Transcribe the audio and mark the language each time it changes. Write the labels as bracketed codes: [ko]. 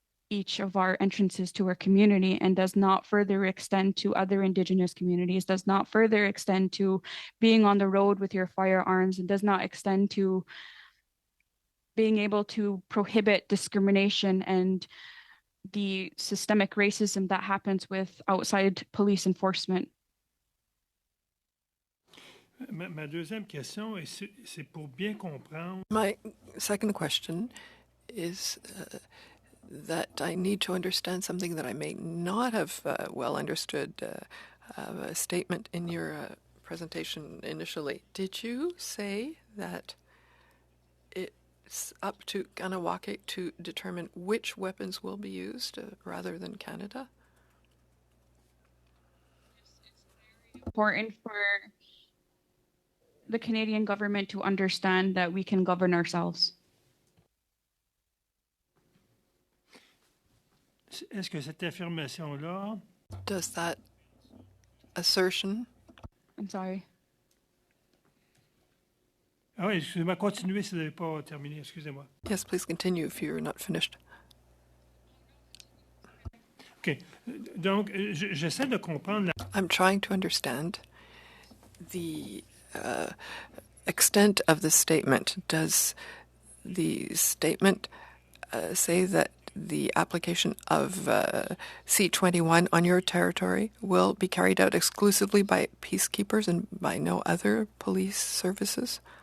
[en] each of our entrances to our community and does not further extend to other Indigenous communities, does not further extend to being on the road with your firearms, and does not extend to being able to prohibit discrimination and the systemic racism that happens with outside police enforcement. [fr] Ma deuxième question, c'est pour bien comprendre. [en] My second question is that I need to understand something that I may not have well understood, a statement in your presentation initially. Did you say that it's up to Kahnawà to determine which weapons will be used rather than Canada? It's important for the Canadian government to understand that we can govern ourselves. [fr] Est-ce que cette affirmation-là... [en] Does that assertion... I'm sorry. [fr] Ah oui, excusez-moi, continuez si vous n'avez pas terminé, excusez-moi. [en] Yes, please continue if you're not finished. OK. [fr] Donc, j'essaie de comprendre... [en] I'm trying to understand the extent of the statement. Does the statement say that the application of C-21 on your territory will be carried out exclusively by peacekeepers and by no other police services?